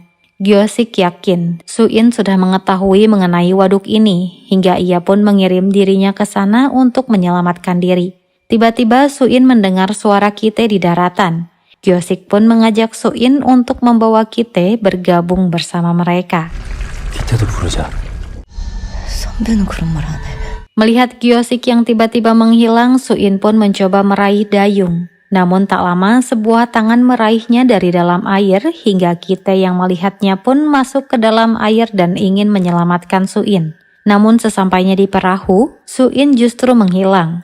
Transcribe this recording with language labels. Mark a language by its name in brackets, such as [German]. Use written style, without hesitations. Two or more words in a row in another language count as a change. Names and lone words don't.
[Indonesian] Gyo-sik yakin Soo-in sudah mengetahui mengenai waduk ini, hingga ia pun mengirim dirinya ke sana untuk menyelamatkan diri. Tiba-tiba Soo-in mendengar suara Kite di daratan. Gyo-sik pun mengajak Soo-in untuk membawa Kite bergabung bersama mereka. [Korean] 기태도 부르자. 선배는 그런 말 안 해. [Indonesian] Melihat Gyo-sik yang tiba-tiba menghilang, Soo-in pun mencoba meraih dayung. Namun tak lama sebuah tangan meraihnya dari dalam air hingga Kite yang melihatnya pun masuk ke dalam air dan ingin menyelamatkan Soo-in. Namun sesampainya di perahu, Soo-in justru menghilang.